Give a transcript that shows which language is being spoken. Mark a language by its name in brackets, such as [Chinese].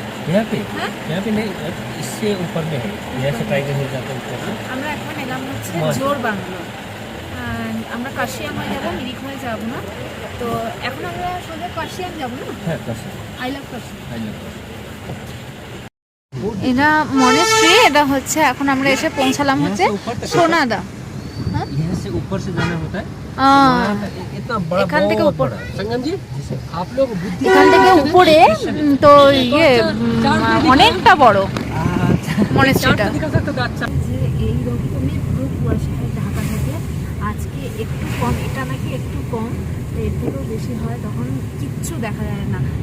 [Hindi] यहाँ पे नहीं, इससे ऊपर में है, यहाँ से ट्राई करने जाते हैं। [Bangla] আমরা এখন এলাম হচ্ছে জোরবাংলা, আমরা কাশিয়াং হয়ে যাবো, মিরিক হয়ে যাবো না। তো এখন আমরা সোজা কাশিয়াং যাবো না? হ্যাঁ, কাশিয়াং। [English] I love Kurseong. [Bangla] এটা মনেস্ট্রি, এটা হচ্ছে এখন আমরা এসে পৌঁছালাম হচ্ছে সোনাদা। [Hindi] यहाँ से ऊपर से जाना होता है, इतना बड़ा [Bangla] এখান থেকে উপর, [Hindi] संगम जी आप लोग बुद्धि [Bangla] এখান থেকে উপরে তো ইয়ে অনেকটা বড় মনেস্ট্রিটা। যে এই রকমই পুরো কুয়াশায় ঢাকা থাকে। আজকে একটু কম, এটা নাকি একটু কম, এর থেকেও বেশি হয়, তখন কিচ্ছু দেখা যায় না।